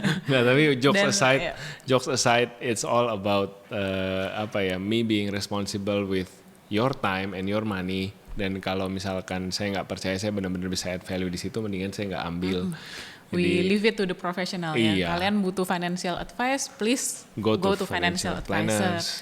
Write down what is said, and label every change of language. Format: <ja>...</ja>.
<id>Nggak, tapi</id> <en>jokes aside, it's all about me being responsible with your time and your money.</en> <id>Dan kalau misalkan saya nggak percaya saya benar-benar bisa</id> <en>add value</en> <id>di situ, mendingan saya nggak ambil.</id> <en>We leave it to the professional ya.</en> <id>Iya. Kalian butuh</id> <en>financial advice, please go to financial advisor.</en>